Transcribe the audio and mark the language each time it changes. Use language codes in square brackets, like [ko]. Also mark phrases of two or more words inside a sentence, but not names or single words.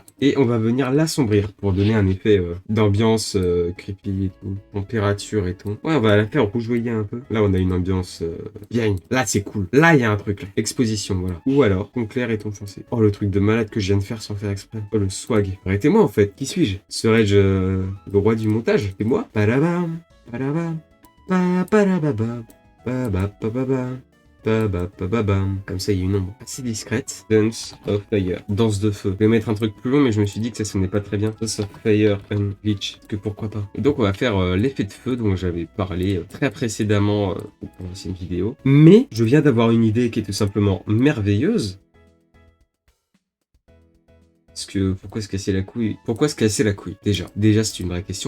[fr] Et on va venir l'assombrir pour donner un effet d'ambiance creepy et tout. Température et tout. Ouais, on va la faire rougeoyer un peu. Là on a une ambiance bien. Là c'est cool. Là il y a un truc là. Exposition, voilà. Ou alors ton clair et ton foncé. Oh le truc de malade que je viens de faire sans faire exprès. Oh le swag. Arrêtez-moi en fait. Qui suis-je? Serais-je le roi du montage? C'est moi? Padabam, padabam, pa padababam, pa ba pa ba ba. Comme ça, il y a une ombre assez discrète. Dance of Fire. Danse de feu. Je vais mettre un truc plus long, mais je me suis dit que ça sonnait pas très bien. Dance of Fire and Glitch. Que pourquoi pas. Et donc, on va faire l'effet de feu dont j'avais parlé très précédemment pour l'ancienne vidéo. Mais, je viens d'avoir une idée qui est tout simplement merveilleuse. Pourquoi se casser la couille? Pourquoi se casser la couille? Déjà, c'est une vraie question.